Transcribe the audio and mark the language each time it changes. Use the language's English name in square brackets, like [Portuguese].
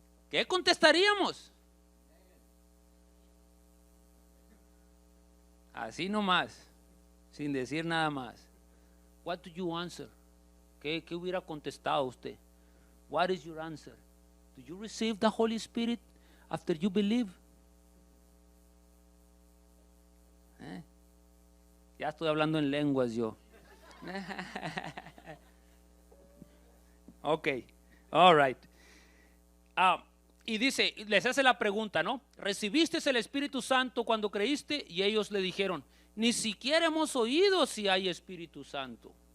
[Spanish] ¿Qué contestaríamos? Así nomás, sin decir nada más. [English] What do you answer? [Spanish] ¿Qué hubiera contestado usted? [English] What is your answer? Do you receive the Holy Spirit after you believe? [Spanish] Ya estoy hablando en lenguas yo. [English] Ok, all right. [Spanish] Y dice, les hace la pregunta, ¿no? ¿Recibiste el Espíritu Santo cuando creíste? Y ellos le dijeron, ni siquiera hemos oído si hay Espíritu Santo.